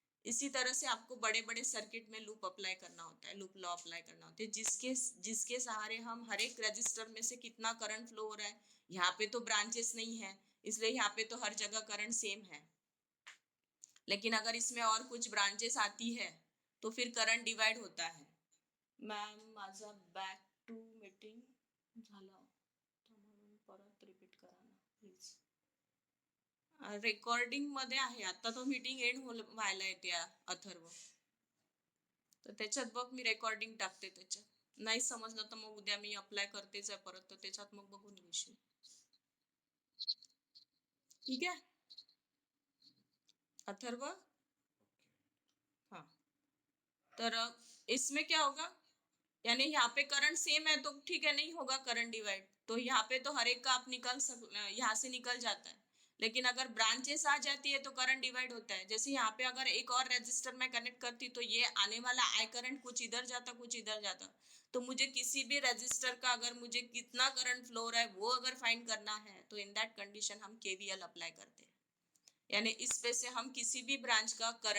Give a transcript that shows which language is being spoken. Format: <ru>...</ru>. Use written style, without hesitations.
<hi>इसी तरह से आपको बड़े बड़े सर्किट में लूप अप्लाई करना होता है, लूप लॉ अप्लाई करना होता है, जिसके सहारे हम हर एक रजिस्टर में से कितना करंट फ्लो हो रहा है, यहाँ पे तो ब्रांचेस नहीं है इसलिए यहाँ पे तो हर जगह करंट सेम है, लेकिन अगर इसमें और कुछ ब्रांचेस आती है तो फिर करंट डिवाइड होता है।</hi> <mr>मॅम माझा बॅक टू मीटिंग झाला, परत रिपीट करा ना प्लीज। रेकॉर्डिंग मध्ये आहे आता, तो मीटिंग एंड व्हायला येते अथर्व, तर त्याच्यात बघ मी रेकॉर्डिंग टाकते, त्याच्यात नाही समजलं तर मग उद्या मी अप्लाय करतेच आहे परत, तर त्याच्यात मग बघून घेशील,</mr> <hi>ठीक है</hi> <mr>अथर्व।</mr> <hi>हाँ, तर इसमें क्या होगा, यानी यहाँ पे करंट सेम है तो ठीक है, नहीं होगा करंट डिवाइड, तो यहाँ पे तो हर एक का आप यहाँ से निकल जाता है, लेकिन अगर ब्रांचेस आ जाती है तो करंट डिवाइड होता है। जैसे यहाँ पे अगर एक और रजिस्टर में कनेक्ट करती तो ये आने वाला आई करंट कुछ इधर जाता कुछ इधर जाता, तो मुझे किसी भी रजिस्टर का अगर मुझे कितना करंट फ्लो हो रहा है वो अगर फाइंड करना है तो इन दैट कंडीशन हम केवीएल अप्लाई करते हैं, यानी इस पे से हम किसी भी ब्रांच का करंट</hi>